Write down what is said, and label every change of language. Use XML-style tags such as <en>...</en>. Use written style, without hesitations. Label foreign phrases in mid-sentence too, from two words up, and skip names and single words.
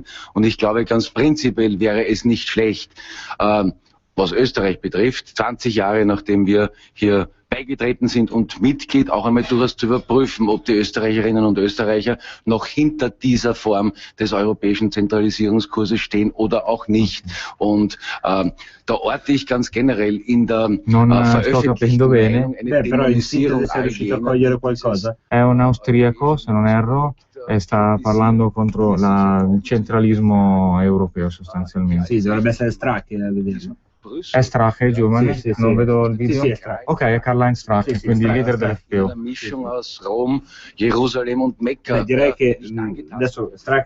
<de>Und ich glaube, ganz prinzipiell wäre es nicht schlecht, was Österreich betrifft, 20 Jahre nachdem wir hier beigetreten sind und Mitglied, auch einmal durchaus zu überprüfen, ob die Österreicherinnen und Österreicher noch hinter dieser Form des europäischen Zentralisierungskurses stehen oder auch nicht. Und da orte ich ganz generell in der Veröffentlichung eine Dämonisierung allgemein.</de> <it>È un austriaco, se non erro, e sta parlando contro il centralismo europeo sostanzialmente. Sì, dovrebbe essere Strache a vederlo. È Strache, giovane? Sì. Non vedo il video? Sì, è Strache. Ok, è Karl-Heinz Strache, quindi il leader dell'FPO. Direi che adesso Strache...</it>